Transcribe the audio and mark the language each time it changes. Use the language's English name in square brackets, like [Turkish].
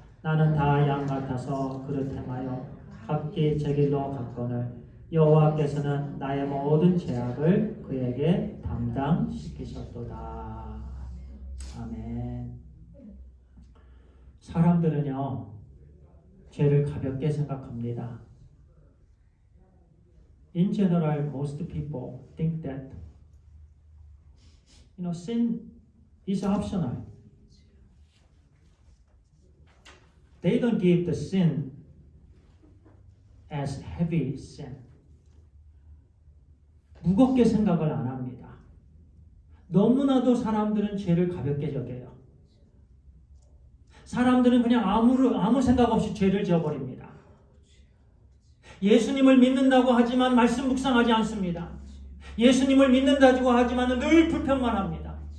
[Korean] 나는 다 양 같아서 그릇 행하여 각기 제 길로 갔거늘 여호와께서는 나의 모든 죄악을 그에게 담당시키셨도다. 아멘. 사람들은요, 죄를 가볍게 생각합니다. [English] In general, most people think that sin is optional. They don't give the sin as heavy sin. [Korean] 무겁게 생각을 안 합니다. 너무나도 사람들은 죄를 가볍게 여겨요. 사람들은 그냥 아무 생각 없이 죄를 지어버립니다. 예수님을 믿는다고 하지만 말씀 묵상하지 않습니다. 예수님을 믿는다고 하지만 늘 불평만 합니다.